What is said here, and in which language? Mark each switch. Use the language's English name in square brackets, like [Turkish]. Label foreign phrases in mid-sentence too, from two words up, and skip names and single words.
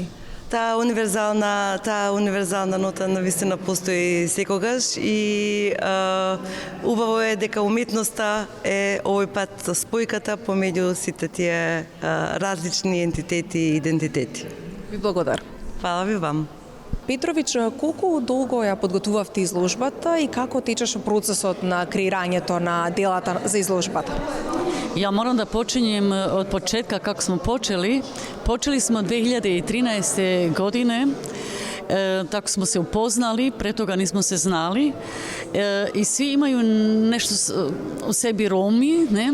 [Macedonian] Таа универзална нота навистина постои секогаш и убаво е дека уметноста е овој пат спојката помеѓу сите тие различни ентитети и идентитети. Ви благодарам. Фала ви вам. Петрович, колку долго ја подготувавте изложбата и како течеше процесот на креирањето на делата за изложбата? [Serbian] Ja moram da počinjem od početka kako smo počeli. Počeli smo 2013. godine, tako smo se upoznali, pre toga nismo se znali i svi imaju nešto u sebi Romi, ne?